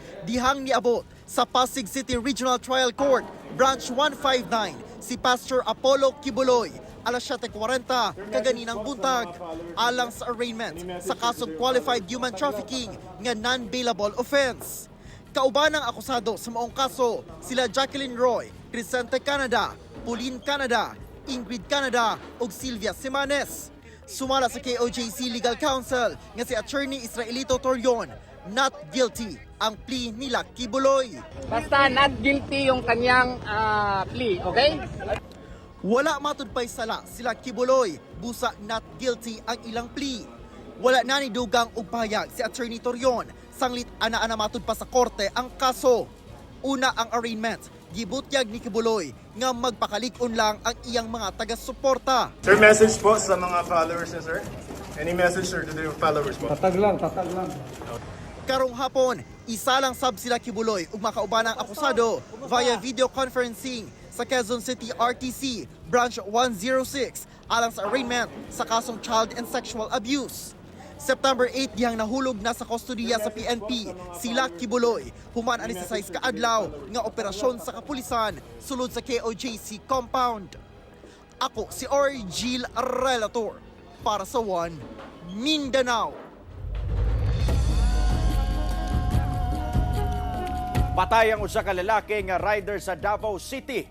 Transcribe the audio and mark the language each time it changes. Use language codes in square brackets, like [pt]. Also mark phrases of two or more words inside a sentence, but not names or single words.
[ceb] Dihang niabot sa Pasig City Regional Trial Court, Branch 159, si Pastor Apollo Kibuloy, alas 7:40 kaganinang buntag, alang sa arraignment sa kasong [en] qualified human trafficking [ceb] nga [en] non-bailable offense. [ceb] Kauban ng akusado sa maong kaso sila Jacqueline Roy, Crescente Canada, Pauline Canada, Ingrid Canada ug Sylvia Simanes. Sumala sa KOJC [en] Legal Counsel [ceb] nga si Attorney Israelito Torion, [en] not guilty [ceb] ang plea nila Kibuloy. [tl] Basta [en] not guilty [tl] yung kanyang plea, okay? [ceb] Wala matud pay sala sila Kibuloy, busa [en] not guilty [ceb] ang ilang plea. Wala na ni dugang og pahayag si Attorney Torion, sanglit ana-ana matud pa sa korte ang kaso. Una ang arraignment, gibutyag ni Kibuloy nga magpakalig-on lang ang iyang mga taga-suporta. [tl] Sir, message po sa mga followers niya, sir? [en] Any message, sir, to the followers po? [ceb] Tatag lang. Karong hapon, isa lang sab sila Kibuloy ug makauban ang akusado via [en] video conferencing [ceb] sa Quezon City RTC Branch 106 alang sa arraignment sa kasong [en] child and sexual abuse. [ceb] September 8 dihang nahulog na sa kustodiya sa PNP sila Kibuloy. Human ani 16 ka adlaw nga operasyon sa kapulisan sulod sa KOJC compound. Ako si Orgil Relator para sa One Mindanao. Patay ang usa ka lalaki nga rider sa Davao City.